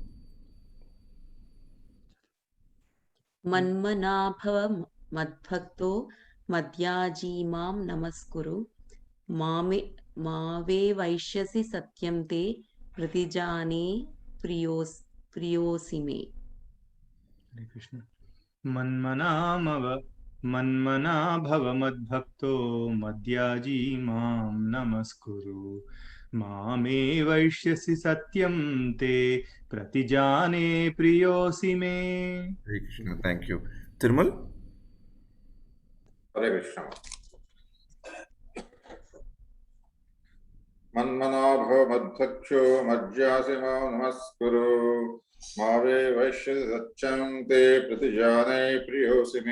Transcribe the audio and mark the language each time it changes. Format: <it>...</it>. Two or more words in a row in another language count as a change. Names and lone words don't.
<sa>మన్మనాభవ మద్భక్తో మధ్యాజీ మాం నమస్కురు మావే వైశ్యసి సత్యం తే ప్రతిజానే ప్రియోసి మే. హరే కృష్ణ. మన్మనా భవ మద్భక్తో మధ్యాజీ మాం నమస్కురు మామే వైశ్యసి సత్యం తే ప్రతిజానే ప్రియోసి మే. హరే కృష్ణ.</sa> <en>thank you.</en> <sa>తిరుమల్. హరే కృష్ణ. మన్మనాభవ మద్భక్తో మజ్జాసి మాం నమస్కురు మావే వైశ్యసి సత్యం తే ప్రతిజానే ప్రియోసి మే.</sa>